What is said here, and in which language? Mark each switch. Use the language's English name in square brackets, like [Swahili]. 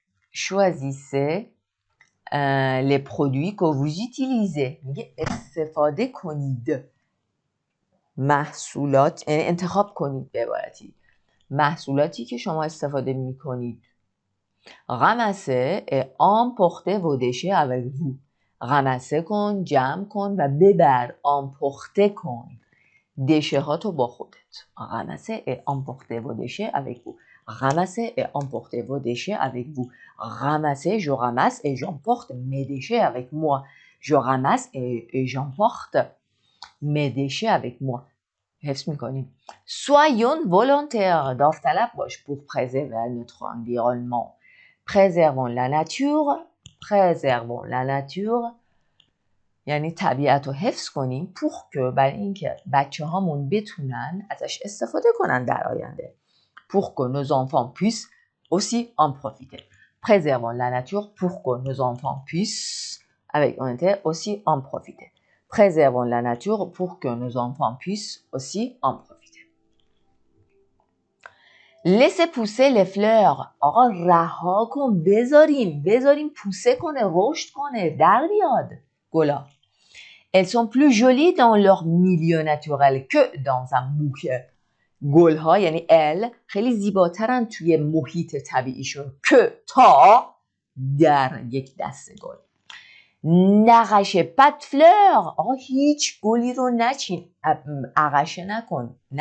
[French] choisissez les produits que vous utilisez. [Persian] میگه استفاده کنید. محصولات، یعنی انتخاب کنید به عبارتی. محصولاتی که شما استفاده میکنید. [French] Ramassez et emportez vos déchets avec vous. [Persian] رمسه کن، جمع کن و ببر، امپورته کن دشه ها تو با خودت. [French] رمسه et emportez vos déchets avec vous. Ramassez et emportez vos déchets avec vous. Ramassez, je ramasse et j'emporte mes déchets avec moi. Je ramasse et j'emporte mes déchets avec moi. [Persian] حفظ میکنیم. [French] Soyons volontaires. [Persian] داوطلب باش. [French] Pour préserver notre environnement. Préservons la nature. [Persian] یعنی طبیعت رو حفظ کنیم. [French] pour que، [Persian] برای اینکه بچه هامون بتونن ازش استفاده کنن در آینده. [French] pour que nos enfants puissent aussi en profiter. Préservons la nature pour que nos enfants puissent, avec honnêteté, aussi en profiter. Préservons la nature pour que nos enfants puissent aussi en profiter. Laissez pousser les fleurs. [Persian] آقا رها کن، بذاریم پوسه کنه، رشد کنه، در بیاد گلا. [French] Elles sont plus jolies dans leur milieu naturel que dans un bouquet. [Persian] گلها یعنی ال خیلی زیباترن توی محیط طبیعیشون که تا در یک دسته گل. نقشه پت فلور. آقا هیچ گلی رو نچین، اغشه نکن.